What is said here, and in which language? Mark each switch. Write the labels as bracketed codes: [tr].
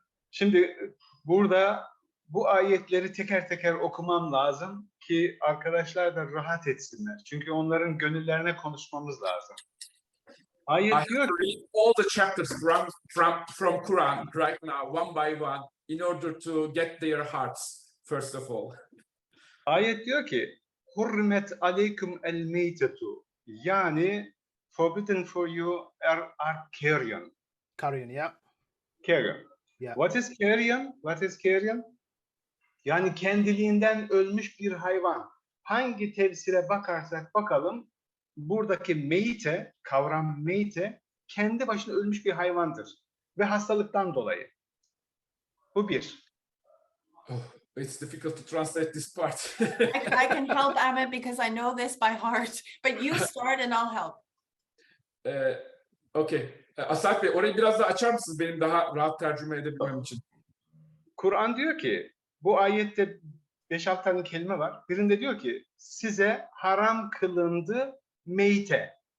[tr] Şimdi burada bu ayetleri teker teker okumam lazım ki arkadaşlar da rahat etsinler. Çünkü onların gönüllerine konuşmamız lazım. [en] I have to read all the chapters from Quran right now, one by one, in order to get their hearts, first of all. [tr] Ayet diyor ki, [ar] Hurrimet aleykum el meytetu. [tr] Yani, [en] forbidden for you are carrion. Carrion, yeah. Carrion. Yeah. What is carrion? What is carrion? [tr] Yani kendiliğinden ölmüş bir hayvan. Hangi tefsire bakarsak bakalım, buradaki meyte, kavram meyte, kendi başına ölmüş bir hayvandır. Ve hastalıktan dolayı. Bu bir. [en] It's difficult to translate this part. I can help Ahmet because I know this by heart. But you start and I'll help. [tr] Okay. Asaf Bey, orayı biraz daha açar mısınız benim daha rahat tercüme edebilmem için? Kur'an diyor ki, bu ayette 5-6 tane kelime var. Birinde diyor ki, size haram kılındı meyte.